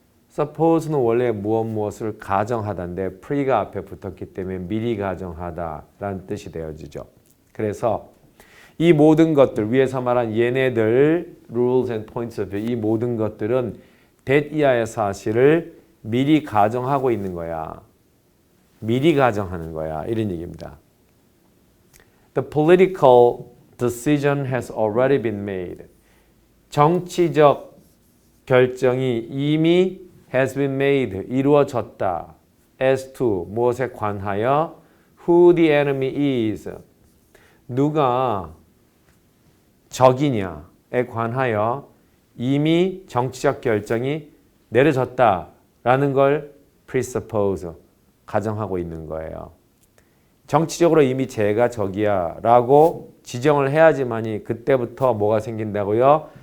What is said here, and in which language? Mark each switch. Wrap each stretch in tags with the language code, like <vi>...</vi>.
<ko>suppose는 원래 무엇을 가정하다인데 pre가 앞에 붙었기 때문에 미리 가정하다라는 뜻이 되어지죠. 그래서 이 모든 것들 위에서 말한 얘네들</ko> <en>rules and points of view</en> <ko>이 모든 것들은 that 이하의 사실을 미리 가정하고 있는 거야. 미리 가정하는 거야. 이런 얘기입니다.</ko> <en>The political decision has already been made.</en> <ko>정치적 결정이 이미</ko> <en>has been made,</en> <ko>이루어졌다.</ko> <en>As to,</en> <ko>무엇에 관하여</ko> <en>who the enemy is.</en> <ko>누가 적이냐에 관하여 이미 정치적 결정이 내려졌다라는 걸 presuppose, 가정하고 있는 거예요. 정치적으로 이미 쟤가 적이야 라고 지정을 해야지만이 그때부터 뭐가 생긴다고요?</ko>